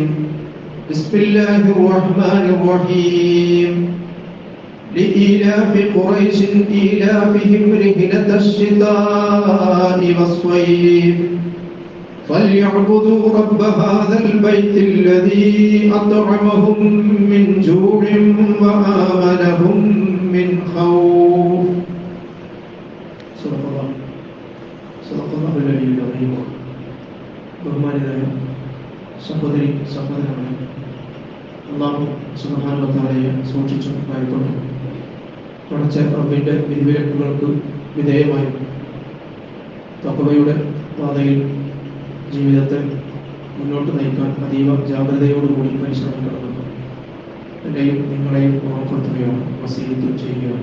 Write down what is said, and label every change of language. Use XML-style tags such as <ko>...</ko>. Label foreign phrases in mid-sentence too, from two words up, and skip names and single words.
<ar>بسم الله الرحمن الرحيم لإيلاف قريش إيلافهم رحلة الشتاء والصيف فليعبدوا رب هذا البيت الذي أطعمهم من جوع وآمنهم من خوف صدق الله العلي العظيم</ar> <ml>ബഹുമാനിതരായ സഹോദരി സഹോദരങ്ങളെ,</ml> <ar>الله سبحانه وتعالى</ar> <ml>സൂക്ഷിച്ചും ഭയപ്പെട്ടും പടച്ച റബ്ബിന്റെ വിധിവിലക്കുകൾക്ക് വിധേയമായി തഖ്വയുടെ പാതയിൽ ജീവിതത്തെ മുന്നോട്ട് നയിക്കാൻ അതീവ ജാഗ്രതയോടുകൂടി പരിശ്രമിക്കണമെന്ന് എന്നെയും നിങ്ങളെയും ഓർമ്മപ്പെടുത്തുകയാണ്, വസീയത്ത് ചെയ്യുകയാണ്.</ml>